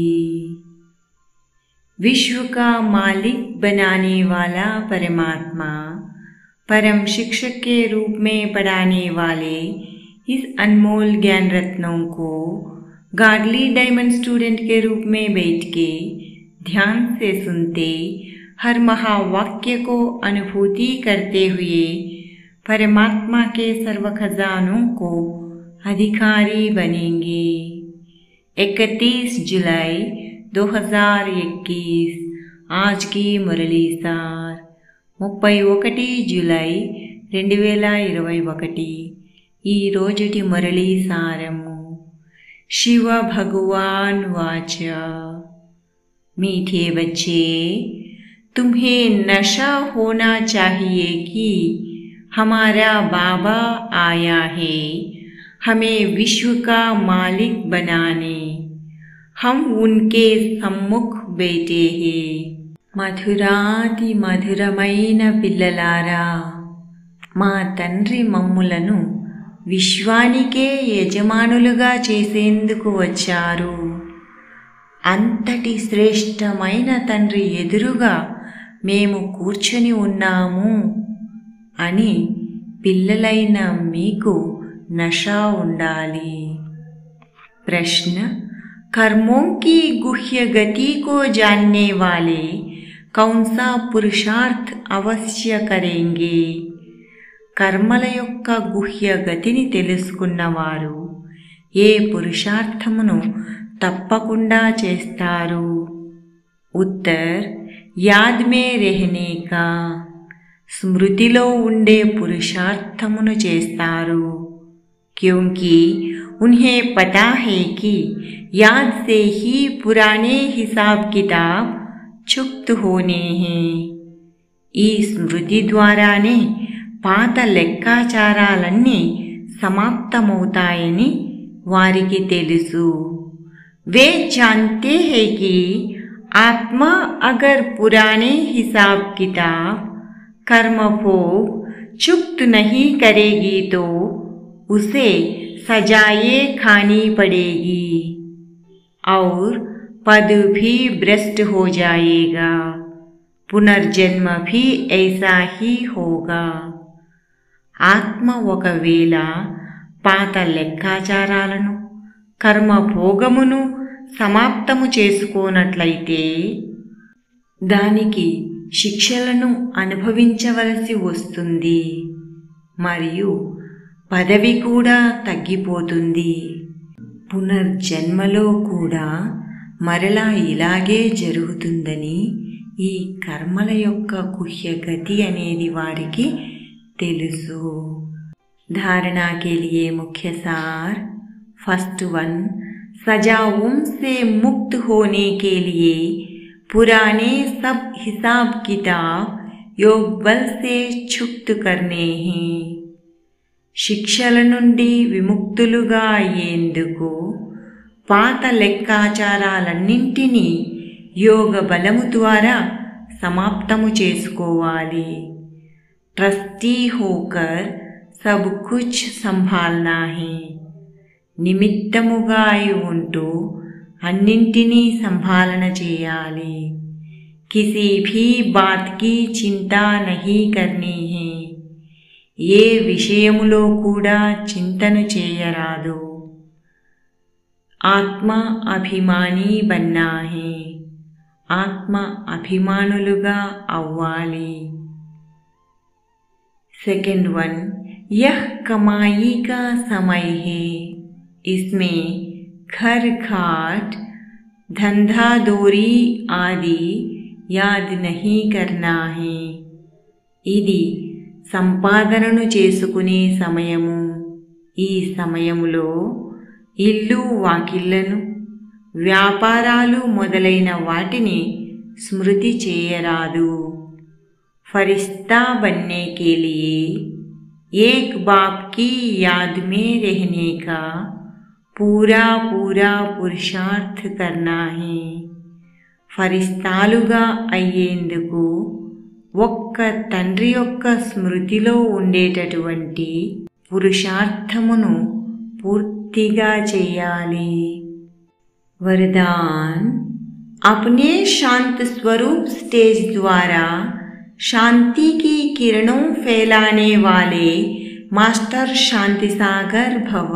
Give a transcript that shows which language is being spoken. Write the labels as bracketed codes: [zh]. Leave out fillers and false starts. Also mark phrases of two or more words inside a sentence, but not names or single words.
[hi] विश्व का मालिक बनाने वाला परमात्मा परम शिक्षक के रूप में पढ़ाने वाले इस अनमोल ज्ञान रत्नों को [en] godly diamond student [hi] के रूप में बैठ के ध्यान से सुनते, हर महावाक्य को अनुभूति करते हुए परमात्मा के सर्व खजानों को अधिकारी बनेंगे। 31 जुलाई 2021 आज की मुरली सार। [te] 31 జూలై 2021 ఈ రోజుటి మురళీ సారము। [hi] शिव भगवान वाच। मीठे बच्चे, तुम्हें नशा होना चाहिए कि हमारा बाबा आया है हमें विश्व का मालिक बनाने। हम उनके सम्मुख बैठे हैं। [te] మధురాతి మధురమైన పిల్లలారా, మా తండ్రి మమ్ములను విశ్వానికే యజమానులుగా చేసేందుకు వచ్చారు। అంతటి శ్రేష్టమైన తండ్రి ఎదురుగా మేము కూర్చొని ఉన్నాము అని పిల్లలైన మీకు నషా ఉండాలి। [hi] प्रश्न, कर्मों की गुह्य गति को जानने वाले कौन सा पुरुषार्थ अवश्य करेंगे? [te] కర్మల యొక్క గుహ్య గతిని తెలుసుకున్నవారు ఏ పురుషార్థమును తప్పకుండా చేస్తారు? [hi] उत्तर, याद में रहने का। [te] స్మృతిలో ఉండే పురుషార్థమును చేస్తారు। [hi] क्योंकि उन्हें पता है कि याद से ही पुराने हिसाब किताब चुक्त होने हैं। [te] ఈ స్మృతి ద్వారానే పాత లెక్కాచారాలన్నీ సమాప్తమవుతాయని వారికి తెలుసు। [hi] वे जानते हैं कि आत्मा अगर पुराने हिसाब किताब कर्म भोग चुक्त नहीं करेगी तो उसे सजाएं खानी पड़ेगी और पद भी भ्रष्ट हो जाएगा। पुनर्जन्म भी ऐसा ही होगा। [te] ఆత్మ ఒకవేళ పాత లెక్కాచారాలను కర్మభోగమును సమాప్తము చేసుకోనట్లయితే దానికి శిక్షలను అనుభవించవలసి వస్తుంది మరియు పదవి కూడా తగ్గిపోతుంది। పునర్జన్మలో కూడా మరలా ఇలాగే జరుగుతుందని ఈ కర్మల యొక్క గుహ్య గతి అనేది వారికి తెలుసు। [hi] धारणा के लिए मुख्य सार। फर्स्ट 1, सजाओं से मुक्त होने के लिए पुराने सब हिसाब किताब योग बल से छुक्त करने हैं। [te] శిక్షల నుండి విముక్తులుగా అయ్యేందుకు పాత లెక్కాచారాలన్నింటినీ యోగ బలము ద్వారా సమాప్తము చేసుకోవాలి। [hi] ट्रस्टी होकर सब कुछ संभालना है। [te] నిమిత్తముగా అయి ఉంటూ అన్నింటినీ సంభాలన చేయాలి। [hi] किसी भी बात की चिंता नहीं करनी है। [te] ఏ విషయములో కూడా చింతను చేయరాదు। [hi] आत्म अभिमानी बनना है। [te] ఆత్మ అభిమానులుగా అవ్వాలి। [hi] सेकंड 1, यह कमाई का समय है। इसमें घर घाट धंधा दौरी आदि याद नहीं करना है। [te] ఇది సంపాదనను చేసుకునే సమయము। ఈ సమయములో ఇల్లు వాకిళ్లను వ్యాపారాలు మొదలైన వాటిని స్మృతి చేయరాదు। [hi] फरिश्ता बनने के लिए एक बाप की याद में रहने का पूरा पूरा पुरुषार्थ करना है। [te] ఫరిస్తాలుగా అయ్యేందుకు ఒక్క తండ్రి యొక్క స్మృతిలో ఉండేటటువంటి పురుషార్థమును పూర్తిగా చేయాలి। [hi] वरदान अपने शांत स्वरूप स्टेज द्वारा शांति की किरणों फैलाने वाले मास्टर शांति सागर भव।